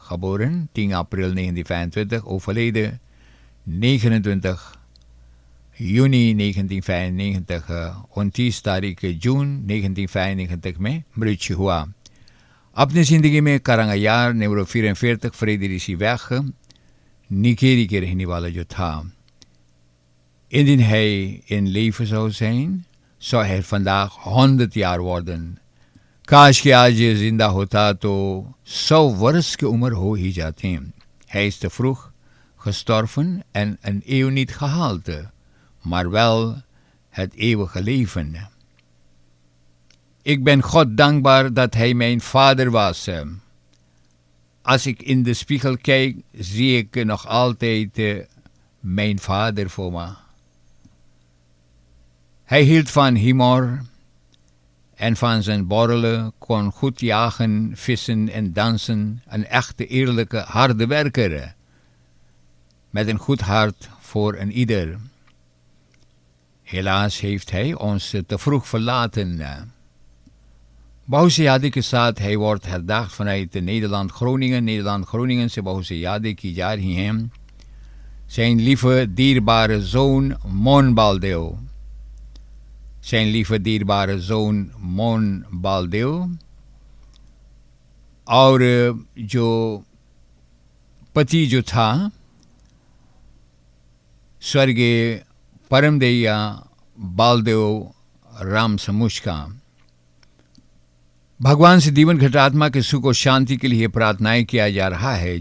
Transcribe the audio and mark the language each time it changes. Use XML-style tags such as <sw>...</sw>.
<nl>Geboren 10 april 1925, overleden 29 juni 1995</nl> <hi>29 तारीख जून 1995 में मृत्यु हुआ. अपनी ज़िंदगी में करंगायार नंबर 44 Friedrichsweg Nikeri के रहने वाला जो था.</hi> <nl>Indien hij in leven zou zijn, zou hij vandaag 100 jaar worden.</nl> <hi>काश कि आज ये जिंदा होता तो 100 वर्ष की उम्र हो ही जाती.</hi> <nl>Hij is te vroeg gestorven en een eeuw niet gehaald, maar wel het eeuwige leven. Ik ben God dankbaar dat hij mijn vader was. Als ik in de spiegel kijk, zie ik nog altijd mijn vader voor me. Hij hield van humor en van zijn borrelen, kon goed jagen, vissen en dansen. Een echte, eerlijke, harde werker. Met een goed hart voor een ieder. Helaas heeft hij ons te vroeg verlaten. Bahuse Yadi</nl> <hi>के साथ</hi> <nl>hij wordt herdacht vanuit Nederland-Groningen.</nl> <hi>Nederland-Groningen से Bahuse Yadi की जा रही हैं.</hi> <nl>Zijn lieve, dierbare zoon Mon Baldev. Zijn lieve, dierbare zoon Mon Baldev.</nl> <hi>और जो पति जो था स्वर्गीय परमदैया बालदेव राम समुच का. भगवान से जीवन घटात्मा के सुख और शांति के लिए प्रार्थनाएं किया जा रहा है.</hi>